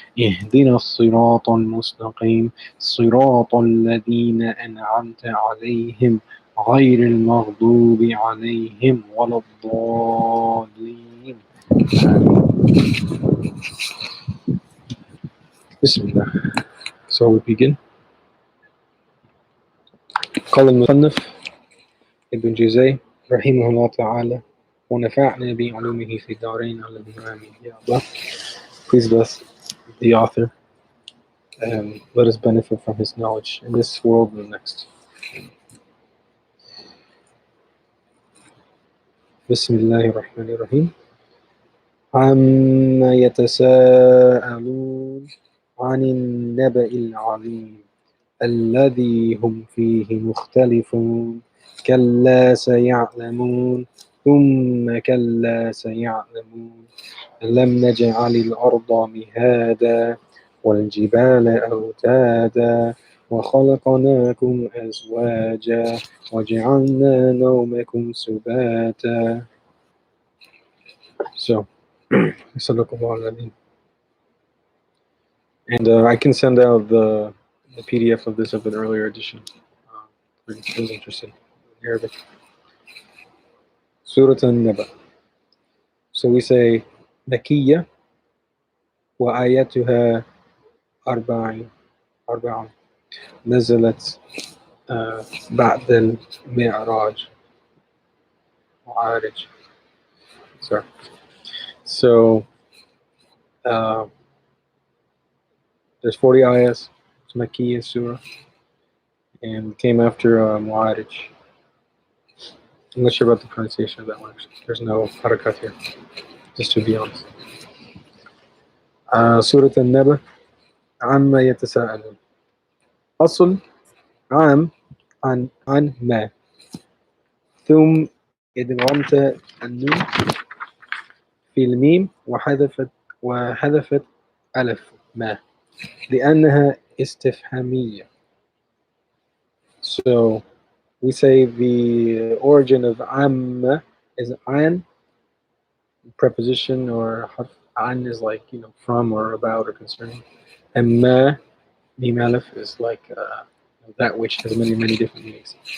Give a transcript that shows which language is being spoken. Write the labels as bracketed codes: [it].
[ar] اهدنا الصراط المستقيم صراط الذين أنعمت عليهم غير المغضوب عليهم ولا الضالين Bismillah. [en] So we begin. [ar] قال المصنف ابن جزي رحمه الله تعالى ونفعنا بعلومه في الدارين الذين آمين. [en] Ya Allah, please bless the author and let us benefit from his knowledge in this world and the next. [ar] بسم الله الرحمن الرحيم عما يتساءلون عن النبأ العظيم الذي هم فيه مختلفون كلا سيعلمون ثم كلا سيعلمون ألم نجعل الأرض مهادا والجبال أوتادا وخلقناكم أزواجا وجعلنا نومكم سباتا. [en] So, and I can send out the PDF of this of an earlier edition. For those interested in Arabic. Surah Naba. So we say [ar] Makiyya wa ayatuha arba'un nazalat بعد المعراج معارج. [en] Sorry. So there's 40 ayahs. It's Makiyya surah and came after Mu'arij. I'm not sure about the pronunciation of that one actually. There's no harakat here, just to be honest. Surah Naba [ar] عما يتساءلون. أصل عام عن ما ثم إدغمت النون في الميم وحذفت ألف ما لأنها استفهامية. [en] So we say the origin of amma is an, preposition or an is like, you know, from or about or concerning, and ma mim alif is like that which has many different meanings.